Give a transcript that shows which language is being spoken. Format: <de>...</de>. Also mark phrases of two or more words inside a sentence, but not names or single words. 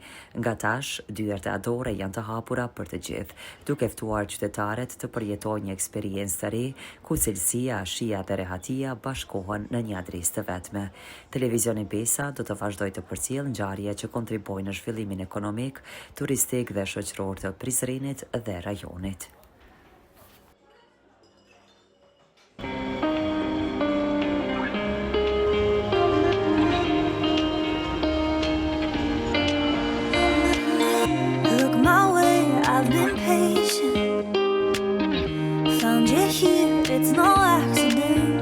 <sq>Nga tash, dyert e Adore janë të hapura për të gjithë, duke ftuar qytetarët të përjetojnë një eksperiencë të re, ku cilësia, shija dhe rehatia bashkohen në një adresë të vetme. Televizioni Besa do të vazhdojë të përcjellë ngjarje që kontribojnë në zhvillimin ekonomik, turistik dhe shoqëror të Prizrenit dhe rajonit.</sq> <en>I've been patient, found you here, it's no accident.</en>